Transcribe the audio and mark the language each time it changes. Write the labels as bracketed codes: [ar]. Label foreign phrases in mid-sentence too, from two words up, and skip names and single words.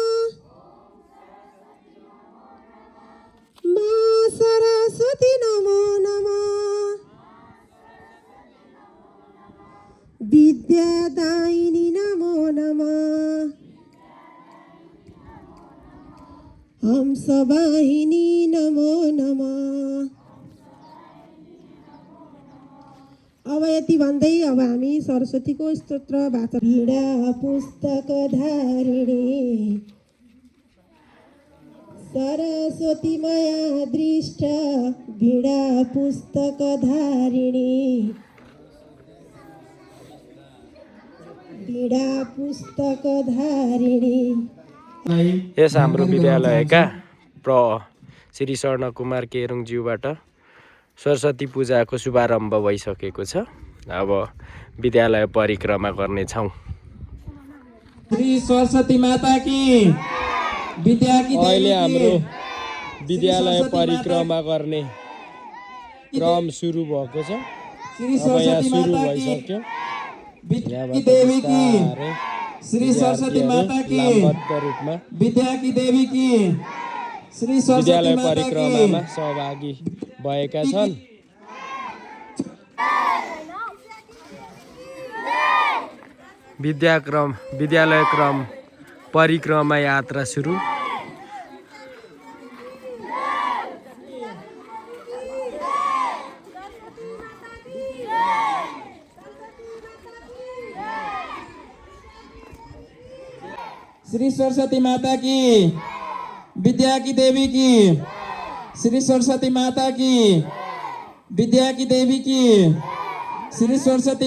[sa] मा सरस्वती नमो नमः। विद्यादायिनी नमो नमः। हंसवाहिनी नमो नमः। [ne] अब यति भन्दै अब हामी सरस्वतीको स्तोत्र वाचन। [sa] वीणा पुस्तक धारिणी सरस्वती मया दृष्ट वीणा पुस्तक धारिणी वीणा पुस्तक धारिणी। [ne] यस हाम्रो विद्यालयका श्री स्वर्ण कुमार केरुङज्यूबाट सरस्वती पूजाको शुभारम्भ भइसकेको छ। अब विद्यालय परिक्रमा गर्नेछौँ। [hi] श्री सरस्वती माता की विद्या की [ne] अहिले हाम्रो विद्यालय परिक्रमा गर्ने क्रम सुरु भएको छ। [hi] श्री [ne] अब यहाँ [hi] सरस्वती [ne] सुरु [hi] माता की, [ne] भइसक्यो। [hi] विद्या की देवी की, [ne] बिस्तारै [hi] श्री सरस्वती माता की, [ne] लामबद्ध रूपमा [hi] विद्या की देवी की, श्री सरस्वती [ne] विद्यालय [hi] माता [ne] परिक्रमामा [hi] की। [ne] सहभागी भएका छन्। विद्यालय क्रम परिक्रमा यात्रा सुरु। [hi] श्री सरस्वती माता की, विद्या की देवी की, श्री सरस्वती माता की, विद्या की देवी की, श्री सरस्वती